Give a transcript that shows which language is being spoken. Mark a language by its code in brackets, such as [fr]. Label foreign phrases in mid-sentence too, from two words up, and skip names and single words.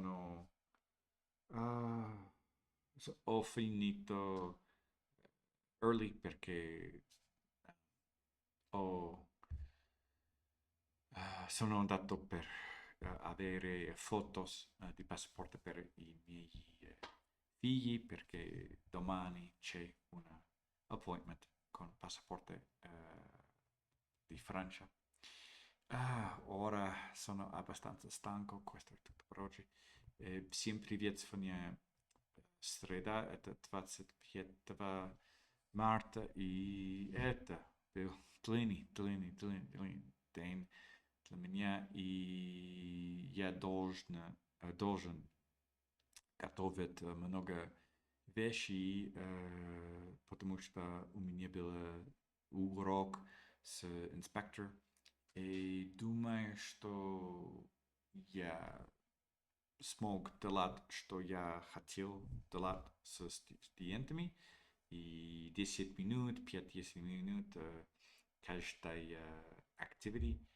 [it] ho finito early perché ho sono andato per avere fotos di passaporto per i miei figli perché domani c'è un appointment con passaporto di Francia. Ora sono abbastanza stanco, questo è tutto per oggi. [ru] Всем привет с вами. Среда, это 25 марта, и это был длинный день для меня, и я должен готовить много вещей, потому что у меня был урок с инспектор, и думаю, что я смог делать, что я хотел делать со студентами, и 10 минут, 5-10 минут каждой activity.